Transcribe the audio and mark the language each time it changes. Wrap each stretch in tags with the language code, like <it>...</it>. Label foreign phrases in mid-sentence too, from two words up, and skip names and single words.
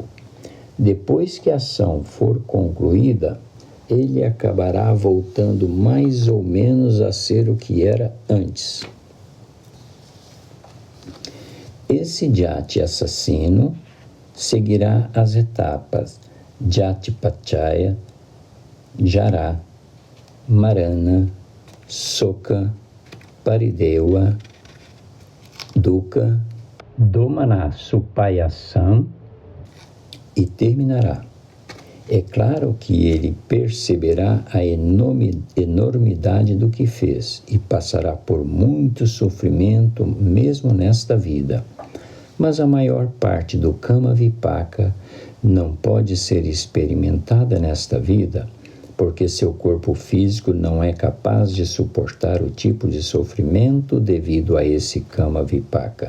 <pt>Depois que a ação for concluída, ele acabará voltando mais ou menos a ser o que era antes. Esse jati assassino seguirá as etapas</pt> <pi>Jati Paccaya, Jara, Marana, Soka, Paridewa, Dukkha, Domana Supayasam</pi> <pt>e terminará. É claro que ele perceberá a enormidade do que fez e passará por muito sofrimento mesmo nesta vida. Mas a maior parte do</pt> <pi>Kama Vipaka</pi> <pt>não pode ser experimentada nesta vida, porque seu corpo físico não é capaz de suportar o tipo de sofrimento devido a esse</pt> <pi>Kama Vipaka.</pi>